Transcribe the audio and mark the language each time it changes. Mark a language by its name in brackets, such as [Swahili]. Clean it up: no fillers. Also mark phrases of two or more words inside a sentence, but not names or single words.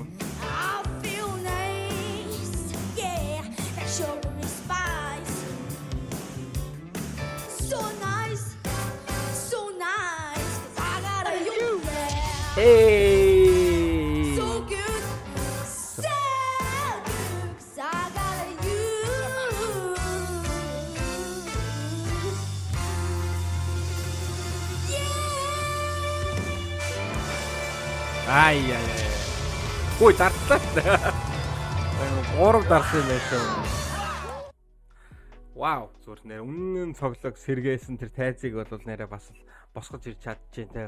[English] I feel nice, yeah, that sugar and spice. So nice, so nice. I got a you, yeah. Hey. So good, so good. 'Cause I got a you. Ай. [Mongolian] Ой, дартлаа. Гурав дарсан байх шүү. Вау, зүгээр нэр үнэн цоглог сэргээсэн тэр тайзыг бол нэрээ бас босгож ирч чадчихээн те.